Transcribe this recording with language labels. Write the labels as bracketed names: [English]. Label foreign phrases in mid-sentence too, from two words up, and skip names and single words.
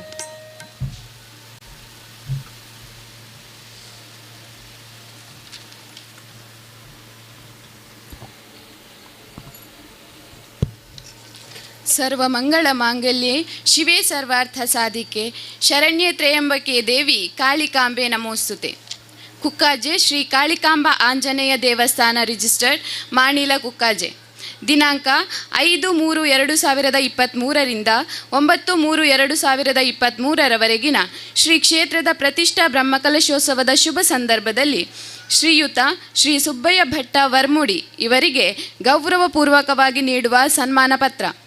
[Sanskrit] ಸರ್ವಮಂಗಳ ಮಾಂಗಲ್ಯೆ ಶಿವೇ ಸರ್ವಾರ್ಥ ಸಾಧಿಕೆ ಶರಣ್ಯೆ ತ್ರಯಂಬಕೆ ದೇವಿ ಕಾಳಿಕಾಂಬೆ ನಮೋಸ್ತುತೆ. [Kannada] ಕುಕ್ಕಾಜೆ ಶ್ರೀ ಕಾಳಿಕಾಂಬ ಆಂಜನೇಯ ದೇವಸ್ಥಾನ ರಿಜಿಸ್ಟರ್ಡ್ ಮಾಣಿಲ ಕುಕ್ಕಾಜೆ. ದಿನಾಂಕ 5/3/2023ರಿಂದ 9/3/2023ರವರೆಗಿನ ಶ್ರೀ ಕ್ಷೇತ್ರದ ಪ್ರತಿಷ್ಠಾ ಬ್ರಹ್ಮಕಲಶೋತ್ಸವದ ಶುಭ ಸಂದರ್ಭದಲ್ಲಿ ಶ್ರೀಯುತ ಶ್ರೀ ಸುಬ್ಬಯ್ಯ ಭಟ್ಟ ವರ್ಮುಡಿ ಇವರಿಗೆ ಗೌರವಪೂರ್ವಕವಾಗಿ ನೀಡುವ ಸನ್ಮಾನ ಪತ್ರ.